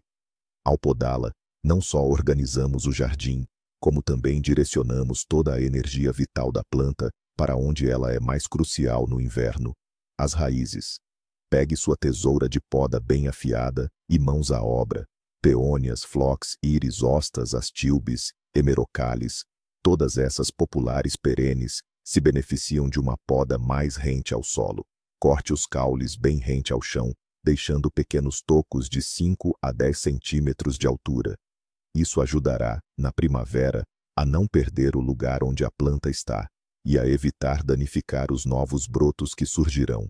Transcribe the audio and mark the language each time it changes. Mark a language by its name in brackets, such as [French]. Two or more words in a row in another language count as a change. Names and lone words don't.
[Portuguese] Ao podá-la, não só organizamos o jardim, como também direcionamos toda a energia vital da planta para onde ela é mais crucial no inverno: as raízes. Pegue sua tesoura de poda bem afiada e mãos à obra. Peônias, phlox, íris, hostas, astilbes, hemerocallis, todas essas populares perenes se beneficiam de uma poda mais rente ao solo. Corte os caules bem rente ao chão, deixando pequenos tocos de 5 a 10 centímetros de altura. Isso ajudará, na primavera, a não perder o lugar onde a planta está e a evitar danificar os novos brotos que surgirão.